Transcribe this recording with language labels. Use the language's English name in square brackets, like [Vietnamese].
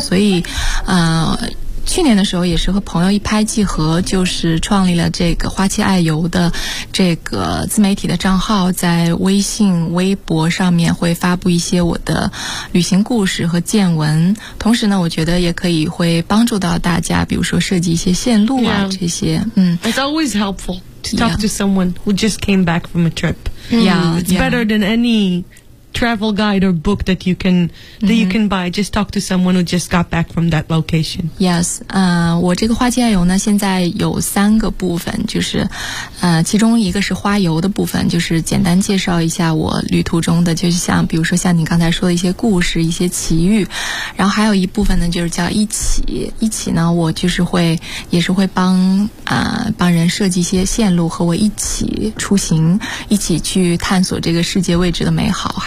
[Chinese] 所以去年的时候也是和朋友一拍即合，就是创立了这个花七爱游的这个自媒体的账号，在微信微博上面会发布一些我的旅行故事和见闻，同时呢我觉得也可以会帮助到大家，比如说设计一些线路啊、 [English] yeah. [Chinese] 这些。 [English] It's always helpful to talk、yeah. to someone who just came back from a trip. Yeah, it's better than any travel guide or book that you can、mm-hmm. that you can buy. Just talk to someone who just got back from that location. Yes, [Chinese] 我这个花七爱游呢，现在有三个部分，就是其中一个是花游的部分，就是简单介绍一下我旅途中的，就是像比如说像你刚才说的一些故事、一些奇遇，然后还有一部分呢，就是叫一起呢，我就是会也是会帮人设计一些线路，和我一起出行，一起去探索这个世界未知的美好。